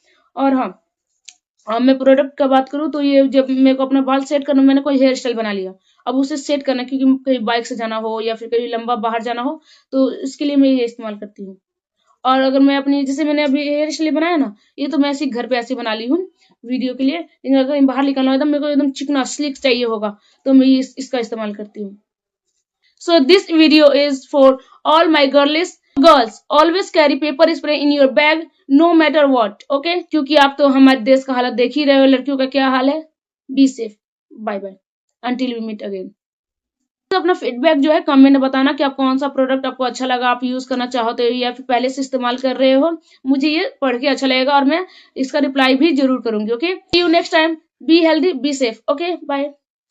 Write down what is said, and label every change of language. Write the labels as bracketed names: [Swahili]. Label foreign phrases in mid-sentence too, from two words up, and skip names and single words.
[Hindi] और हाँ, मैं प्रोडक्ट का बात करूँ तो ये जब मेरे को अपना बाल सेट करना, मैंने कोई [English] hair style [Hindi] बना लिया, अब उसे सेट करना, क्योंकि कहीं बाइक से जाना हो या फिर कहीं लंबा बाहर जाना हो, तो इसके लिए मैं ये इस्तेमाल करती हूँ। और अगर मैं अपनी, जैसे मैंने अभी [English] hair style [Hindi] बनाया ना, ये तो मैं ऐसे घर पे ऐसे बना ली हूँ वीडियो के लिए। लेकिन अगर बाहर निकलना हो, मेरे को एकदम चिकना स्लिक चाहिए होगा, तो मैं इसका इस्तेमाल करती हूँ। [English] So this video is for all my girls. Always carry pepper spray in your bag, no matter what. Okay? [Hindi] क्योंकि आप तो हमारे देश का हालत देख ही रहे हो, लड़कियों का क्या हाल है। [English] Be safe. Bye bye. Until we meet again. [Hindi] तो अपना फीडबैक जो है कमेंट में बताना कि आप कौन सा प्रोडक्ट आपको अच्छा लगा, आप यूज करना चाहते हो या फिर पहले से इस्तेमाल कर रहे हो। मुझे ये पढ़ के अच्छा लगेगा, और मैं इसका रिप्लाई भी जरूर करूंगी। [English] Okay, see you next time. Be healthy, be safe. Okay, bye.